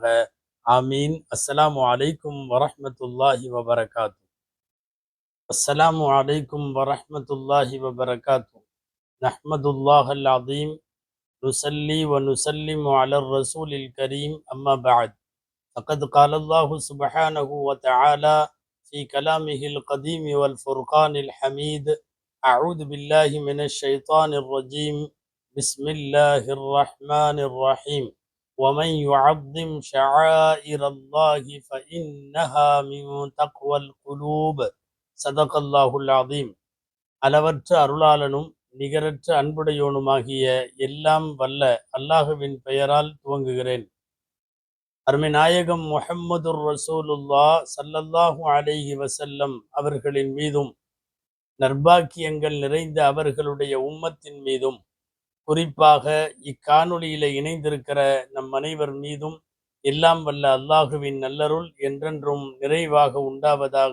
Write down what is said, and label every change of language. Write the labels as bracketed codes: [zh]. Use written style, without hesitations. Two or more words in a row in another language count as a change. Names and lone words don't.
[ar] آمين. السلام عليكم ورحمة الله وبركاته. السلام عليكم ورحمة الله وبركاته. نحمد الله العظيم، نصلي ونسلم على الرسول الكريم، أما بعد. فقد قال الله سبحانه وتعالى في كلامه القديم والفرقان الحميد: أعوذ بالله من الشيطان الرجيم، بسم الله الرحمن الرحيم، ومن يعظم شعائر الله فإنها من تقوى القلوب. صدق الله العظيم. [ta] அளவற்ற அருளாளனும் நிகரற்ற அன்புடையோனுமாகிய எல்லாம் வல்ல அல்லாஹுவின் பெயரால் துவங்குகிறேன். அருமை நாயகம் [ar] محمد رسول الله صلى الله عليه وسلم [ta] அவர்களின் மீதும், நற்பாக்கியங்கள் நிறைந்த அவர்களுடைய உம்மத்தின் மீதும், குறிப்பாக இக்காணொளியில இணைந்திருக்கிற நம் அனைவர் மீதும் எல்லாம் வல்ல அல்லாஹுவின் நல்லருள் என்றென்றும் நிறைவாக உண்டாவதாக.